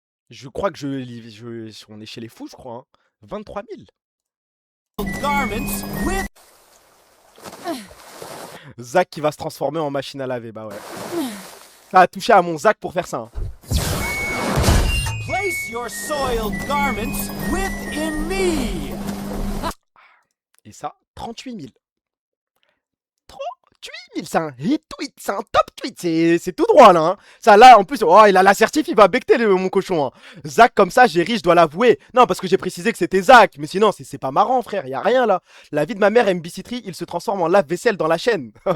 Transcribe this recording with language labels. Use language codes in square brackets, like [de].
[fr] Je crois que on est chez les fous, je crois. Hein. 23 000. Zach qui va se transformer en machine à laver, bah ouais. Ça a touché à mon Zach pour faire ça. Hein. [en] Place your soiled garments within me. [fr] Et ça, 38 000. 38 000, c'est un hit tweet, c'est un top tweet, c'est tout droit là. Hein. Ça là, en plus, oh, il a l'assertif, il va becter mon cochon. Hein. Zach comme ça, j'ai ri, je dois l'avouer. Non, parce que j'ai précisé que c'était Zach, mais sinon, c'est pas marrant, frère, y a rien là. La vie de ma mère, MBC3, il se transforme en lave-vaisselle dans la chaîne.